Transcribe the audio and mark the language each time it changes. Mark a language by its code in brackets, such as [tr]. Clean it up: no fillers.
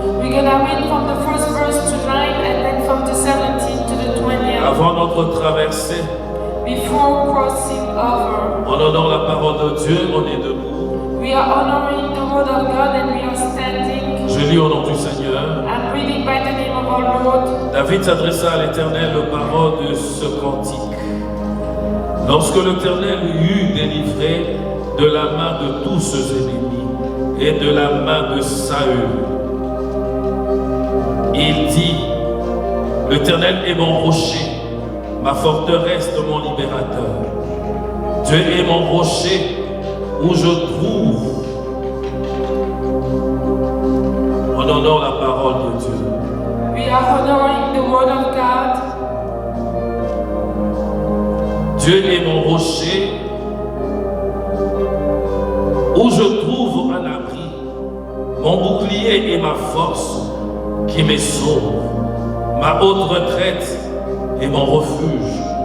[en] We're gonna read from the first verse to 9 and then from the 17 to the 20th. [fr] Avant notre traversée, [en] Before crossing over, [fr] en honorant la parole de Dieu, on est debout. [en] we are honoring the word of God and we are standing. [fr] Je lis au nom du Seigneur. [en] I'm reading by the name of our Lord. [fr] David s'adressa à l'Éternel le parole de ce cantique. Lorsque l'Éternel eut délivré de la main de tous ses ennemis et de la main de Saül, il dit, l'Éternel est mon rocher, ma forteresse, mon libérateur. Dieu est mon rocher où je trouve. On honore la parole de Dieu. [en] We are honoring the word of God. [fr] Dieu est mon rocher où je trouve un abri, mon bouclier et ma force qui me sauve, ma haute retraite et mon refuge.